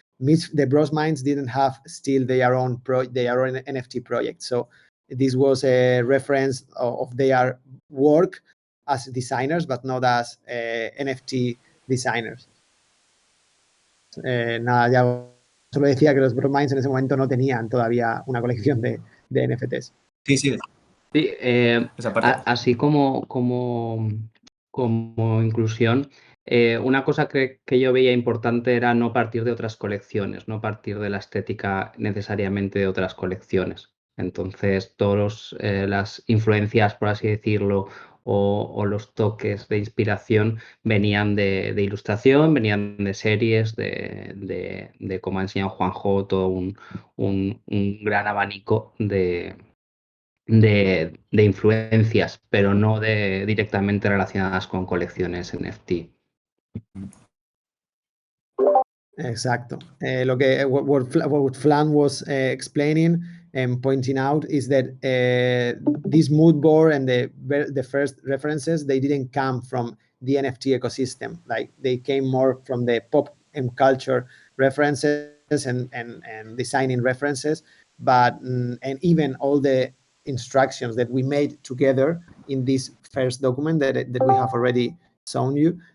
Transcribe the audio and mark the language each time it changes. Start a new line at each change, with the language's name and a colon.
English: the Bros Minds didn't have still their own NFT project. So this was a reference of their work as designers, but not as NFT designers.
Spanish: Nada, ya solo decía que los Bros Minds en ese momento no tenían todavía una colección de NFTs. Sí, sí. Sí, Esa parte. así como inclusión, una cosa que yo veía importante era no partir de otras colecciones, no partir de la estética necesariamente de otras colecciones. Entonces, todas las influencias, por así decirlo, o los toques de inspiración venían de ilustración, venían de series, de como ha enseñado Juanjo, todo un gran abanico de influencias, pero no directamente relacionadas con colecciones NFT. Exacto.
English: What Flan was explaining and pointing out is that this mood board and the first references, they didn't come from the NFT ecosystem. Like they came more from the pop and culture references and designing references, but and even all the instructions that we made together in this first document that we have already shown you.